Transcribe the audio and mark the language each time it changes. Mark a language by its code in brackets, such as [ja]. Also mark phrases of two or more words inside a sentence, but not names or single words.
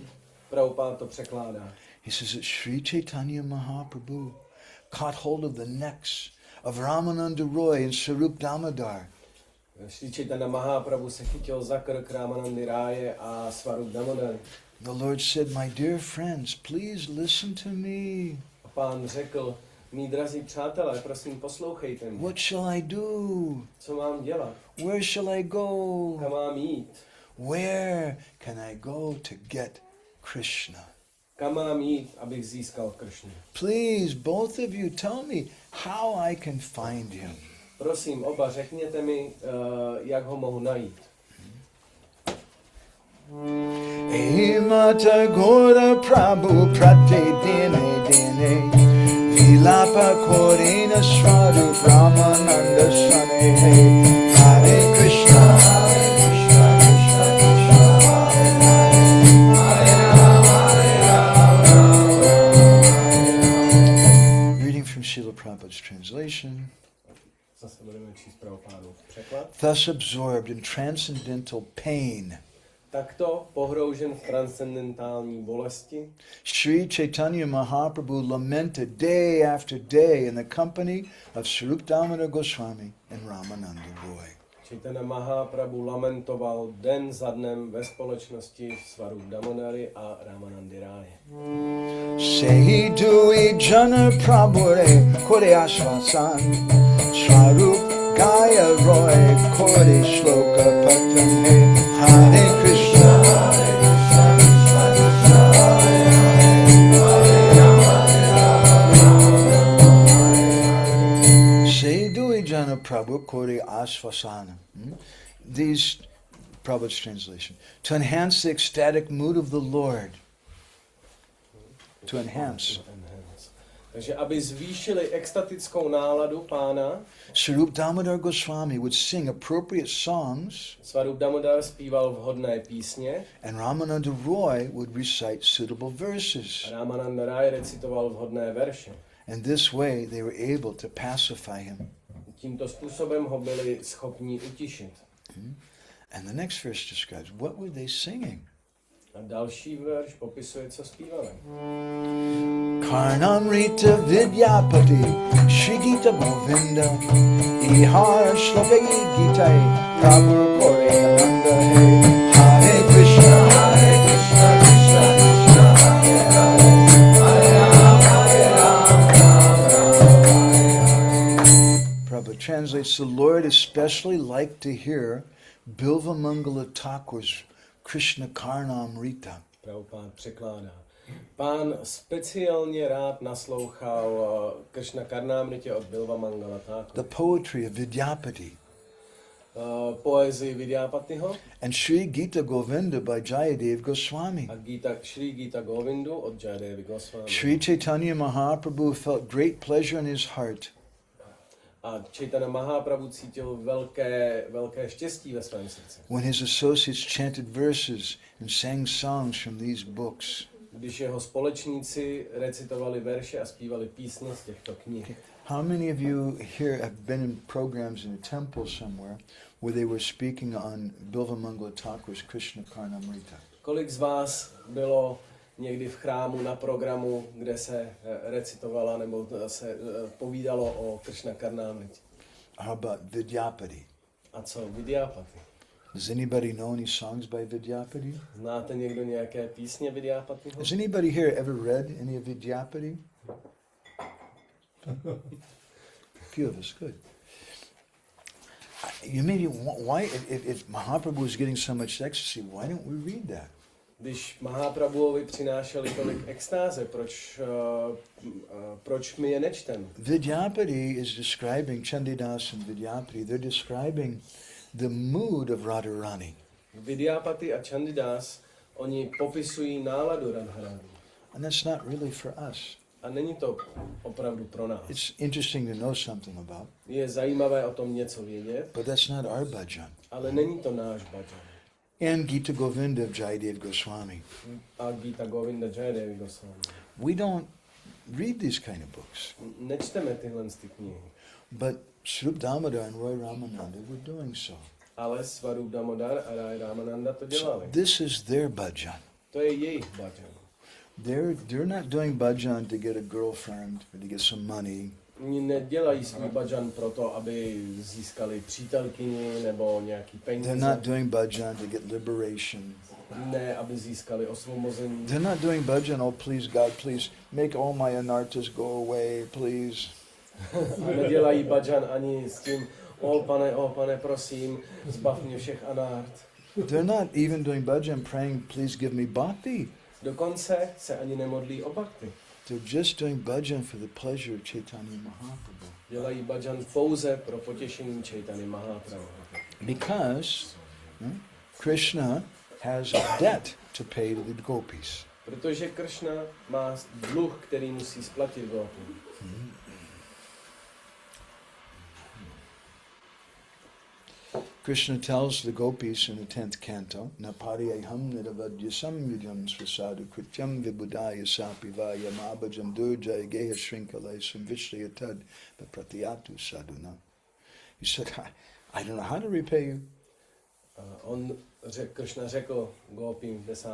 [cs] Prabhupada to překládá. [en] He says that Sri Chaitanya Mahaprabhu caught hold of the necks of Ramananda Roy and Swarup Damodar. [cs] Sri Chaitanya Mahaprabhu se chytil za krk Ramanandy Ráje a Swarup Damodar. [en] The Lord said, my dear friends, please listen to me. [cs] A pán řekl, mí drazí přátelé, prosím poslouchejte mě. [en] What shall I do? [cs] Co mám dělat? [en] Where shall I go? [cs] Kam mám jít? [en] Where can I go to get Krishna? [cs] Kam mám jít, abych získal Kršnu? [en] Please, both of you, tell me how I can find him. [cs] Prosím, oba, řekněte mi, jak ho mohu najít. [bn] মাতা গৌর প্রভু প্রাতে দিনে দিনে বিলাপ করিনা স্বরূপ রামানন্দ সনে [sa] हरे कृष्ण, हरे कृष्ण, कृष्ण कृष्ण, हरे हरे. [en] Reading from Srila Prabhupada's translation. [cs] Zase budeme číst Prabhupádův překlad. [en] Thus absorbed in transcendental pain, [cs] Takto pohroužen v transcendentální bolesti, [en] Sri Chaitanya Mahaprabhu lamented day after day in the company of Swarup Damodar Goswami and Ramananda Roy. [cs] Chaitanya Mahaprabhu lamentoval den za dnem ve společnosti Swarup Damodary a Ramanandy Ráje. [bn] সেই দুই জন প্রভুরে করে আশ্বাসন স্বরূপ গায় রায় করে শ্লোক পঠনে [sa] हरे कृष्ण, हरे कृष्ण, कृष्ण कृष्ण, हरे हरे. [bn] সেই দুই জন প্রভু করে আশ্বাসন. [en] These, Prabhupada's translation, to enhance the ecstatic mood of the Lord. To enhance. Takže aby zvýšili extatickou náladu pána, Swarup Damodar Goswami would sing appropriate songs, Swarup Damodar zpíval vhodné písně and Ramananda Roy would recite suitable [cs] a [en] verses. [cs] Ramananda Ráj recitoval vhodné verše. [en] And this way they were able to pacify him. [cs] Tímto způsobem ho byli schopni utišit. [en] And the next verse describes what were they singing. [cs] A další verš popisuje, co zpívali. [bn] কর্ণামৃত বিদ্যাপতি শ্রী গীত গোবিন্দ ইহার শ্লোক গীতে প্রভু করে আনন্দ হে [sa] हरे कृष्ण, हरे कृष्ण, कृष्ण कृष्ण, हरे हरे, हरे राम, हरे राम. [en] Prabhupada translates, the Lord especially liked to hear Bilva Mangala Thakur's Krishna Karnamrita. [cs] Prabhupád překládá. Pán speciálně rád naslouchal Krishna Karnamritě od Bilva Mangala Thakur. [en] The poetry of Vidyapati. [cs] Poezii Vidyapatiho [en] And Sri Gita Govinda by Jayadev Goswami. [cs] a Sri Gita Govindu od Jayadevy Goswami. [en] Sri Chaitanya Mahaprabhu felt great pleasure in his heart [cs] A Chaitanya Mahaprabhu cítil velké štěstí ve svém srdci. [en] when his associates chanted verses and sang songs from these books. [cs] Když jeho společníci recitovali verše a zpívali písně z těchto knih. [en] How many of you here have been in programs in a temple somewhere where they were speaking on Bilva Mangala Thakur's Krishna Karnamrita? [cs] Kolik z vás bylo někdy v chrámu na programu, kde se recitovala nebo se povídalo o Krishna Karnamritě? [en] How about Vidyapati? [cs] A co Vidyapati? [en] Does anybody know any songs by Vidyapati? [cs] Znáte někdo nějaké písně Vidyapatiho? [en] Has anybody here ever read any of Vidyapati? A few of us, good. You maybe why if Mahaprabhu is getting so much ecstasy, why don't we read that? [cs] Když Mahaprabhuovi přinášeli tolik extáze, proč my je nečtem? [en] Vidyapati is describing, Chandidas and Vidyapati, they're describing the mood of Radharani. [cs] Vidyapati a Chandidas, oni popisují náladu Radharani. [en] And that's not really for us. [cs] A není to opravdu pro nás. [en] It's interesting to know something about, [cs] Je zajímavé o tom něco vědět, [en] but that's not our bhajan. [cs] ale není to náš bhajan. [en] And Gita Govinda of Jayadev Goswami. [cs] A Gita Govinda Jayadevi Goswami. [en] We don't read these kind of books. [cs] Nečteme tyhle ty knihy. [en] But Srup Damodar and Roy Ramananda were doing so. [cs] Ale Swarup Damodar a Rai Ramananda to dělali. [en] So this is their bhajan. [cs] To je jejich bhajan. [en] They're not doing bhajan to get a girlfriend or to get some money. [cs] Oni nedělají svůj bhajan proto, aby získali přítelkyni nebo nějaký peníze. [en] They're not doing bhajan to get liberation. [cs] Ne, aby získali osvobození. [en] They're not doing bhajan, oh please God, please make all my anarthas go away, please. [cs] A nedělají bhajan ani s tím, o pane, prosím, zbav mě všech anart. [en] They're not even doing bhajan praying, please give me bhakti. [cs] Dokonce se ani nemodlí o bhakti. [en] They're just doing bhajan for the pleasure of Chaitanya Mahaprabhu. [cs] Dělají bhajan pouze pro potěšení Chaitanya Mahaprabhu. [en] Because Krishna has a debt to pay to the gopis. [cs] Protože Krishna má dluh, který musí splatit gopům. [en] Krishna tells the gopis in the 10th canto, [sa] नपारियहम् निरवद्यसम् युदम् स्वसाधु कृत्यम् विबुदय सापि वय मभजम् दुर्जय गेह शृङ्खलय संविश्रियतद् प्रत्यतु साधुना. [en] He said, I don't know how to repay you. [cs] Krishna řekl gopím v 10.